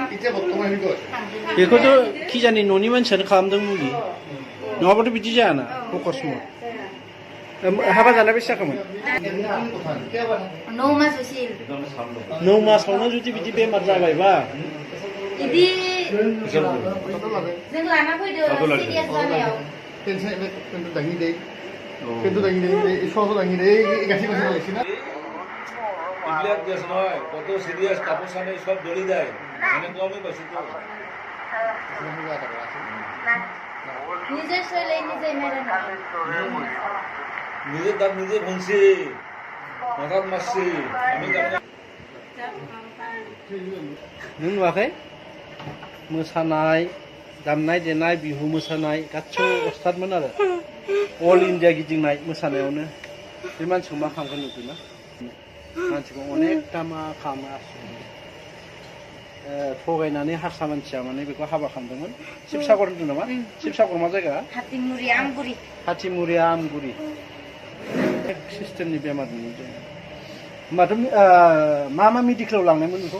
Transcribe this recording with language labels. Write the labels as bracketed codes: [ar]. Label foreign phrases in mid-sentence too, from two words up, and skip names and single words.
[brx] बेखौथ' खिजानि न'नि मानसियानो खालामदों मुलि नङाबाथ' बिदि जायाना अकस्मात हाबा जाना बेसे जाखोमोन 9 मास उसिल 9 मासावनो जुदि बिदि बेमार जाबायबा इदि जों लाना फैदो सिरियास जानायाव [bn] কত সিরিয়াস কাপড় সামনে সব দড়ি দেয় মানে তো আমি বসে তো নিজের শৈলে নিজে মেরে না নিজের দাঁত নিজে ভাঙছে হঠাৎ মারছে আমি [brx] नों नुवाखै मोसानाय दामनाय देनाय बिहु मोसानाय गासिबो अस्थादमोन आरो अल इन्डिया गिदिंनाय मोसानायावनो बे मानसिखौ मा खालामगोन नुदोंना मानसिखौ अनेकथा मा खालामो थगायनानै हारसा मानसिया माने बेखौ हाबा खालामदोंमोन शिबसागर होनदों नामा शिबसागर मा जायगा हातिमुरिया आमगुरि सिस्टेमनि बेमार नुदों होमबाथ' मा मेडिकेलाव लांनायमोन बेखौ